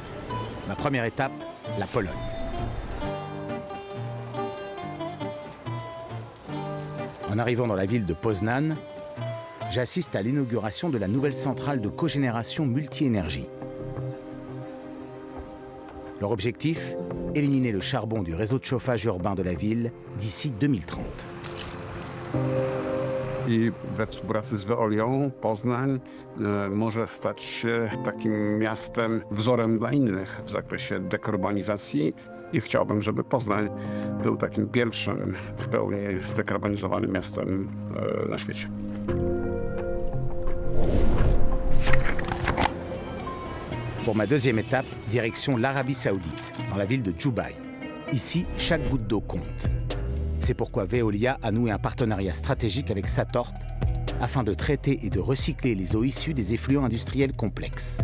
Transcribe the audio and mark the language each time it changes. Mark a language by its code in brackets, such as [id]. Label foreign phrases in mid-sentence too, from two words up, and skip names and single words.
[fr] Ma première étape, la Pologne. En arrivant dans la ville de Poznań, j'assiste à l'inauguration de la nouvelle centrale de cogénération multi-énergie. Leur objectif, éliminer le charbon du réseau de chauffage urbain de la ville d'ici 2030. [pl] I we współpracy z Veolią Poznań może stać się takim miastem wzorem dla innych w zakresie dekarbonizacji i chciałbym, żeby Poznań był takim pierwszym w pełni zdekarbonizowanym miastem na świecie. [fr] Pour ma deuxième étape, direction l'Arabie Saoudite, dans la ville de Dubaï. Ici, chaque goutte d'eau compte. C'est pourquoi Veolia a noué un partenariat stratégique avec Satorp afin de traiter et de recycler les eaux issues des effluents industriels complexes.